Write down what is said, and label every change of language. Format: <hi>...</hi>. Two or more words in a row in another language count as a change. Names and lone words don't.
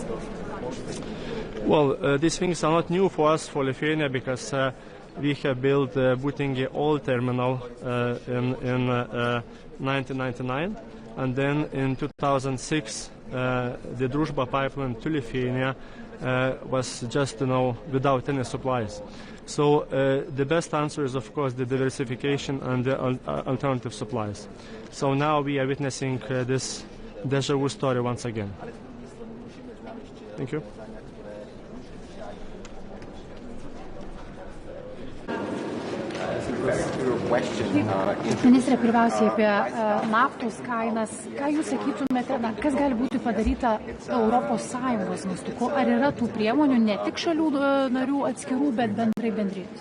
<en>Well, these things are not new for us, for Lithuania, because we have built Būtingė oil terminal in 1999, and then in 2006 the Druzhba pipeline to Lithuania was just without any supplies. So the best answer is, of course, the diversification and the alternative supplies. So now we are witnessing this deja vu story once again. Thank you.</en> <lt>Ministrė, pirmiausiai apie naftos kainas. Ką jūs sakytumėte, kas gali būti padaryta ES mastu? Ar yra tų priemonių ne tik šalių narių atskirų, bet bendrai bendrijos?</lt>